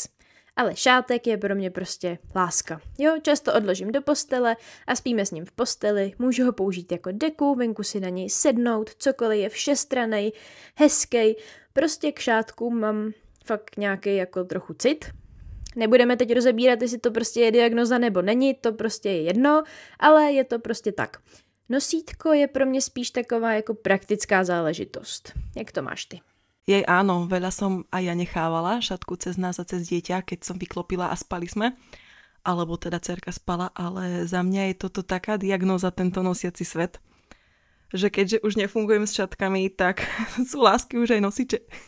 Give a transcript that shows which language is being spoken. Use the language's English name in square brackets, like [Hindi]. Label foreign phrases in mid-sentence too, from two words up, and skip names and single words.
[Czech] Ale šátek je pro mě prostě láska. Jo, často odložím do postele a spíme s ním v posteli, můžu ho použít jako deku, venku si na něj sednout, cokoliv je všestrannej, hezkej. Prostě k šátku mám fakt nějaký jako trochu cit. Nebudeme teď rozebírat, jestli to prostě je diagnoza nebo není, to prostě je jedno, ale je to prostě tak. Nosítko je pro mě spíš taková jako praktická záležitost. Jak to máš ty? [Slovak] Jej áno, veľa som aj ja nechávala šatku cez nás a cez dieťa, keď som vyklopila a spali sme, alebo teda dcerka spala, ale za mňa je toto taká diagnóza, tento nosiaci svet, že keďže už nefungujem s šatkami, tak sú lásky už aj nosiče.